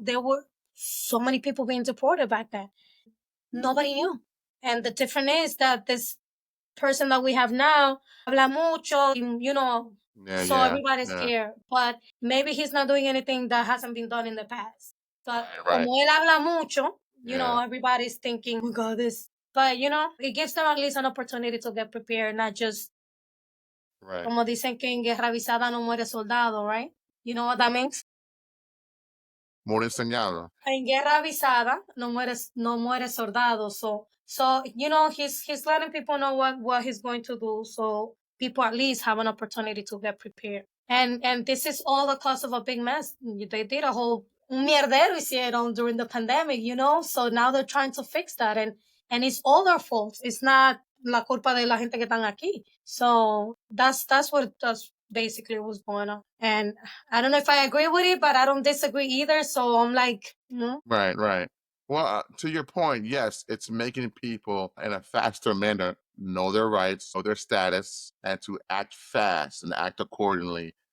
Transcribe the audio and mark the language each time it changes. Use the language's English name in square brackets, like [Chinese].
[English] There were so many people being deported back then. Nobody knew, and the difference is that this person that we have now [Spanish] habla mucho, [English] Yeah. so Yeah. everybody's Yeah. scared. But maybe he's not doing anything that hasn't been done in the past. But Right. Right. [Spanish] como él habla mucho, [English] Yeah. everybody's thinking, oh my God, this. But, it gives them at least an opportunity to get prepared, not just, Right. [Spanish] como dicen que en guerra avisada no muere soldado, right? [English] You know what that means? [Spanish] More enseñado. En guerra avisada no muere soldado. [English] So he's letting people know what he's going to do, so people at least have an opportunity to get prepared. And this is all the cause of a big mess. They did a whole [Spanish] un mierdero hicieron [English] during the pandemic, so now they're trying to fix that, and it's all their fault. It's not [Spanish] la culpa de la gente que están aquí. [English] So that's basically what's going on. And I don't know if I agree with it, but I don't disagree either. So I'm like, Right. Right. Well, to your point, yes, it's making people in a faster manner know their rights, know their status, and to act fast and act accordingly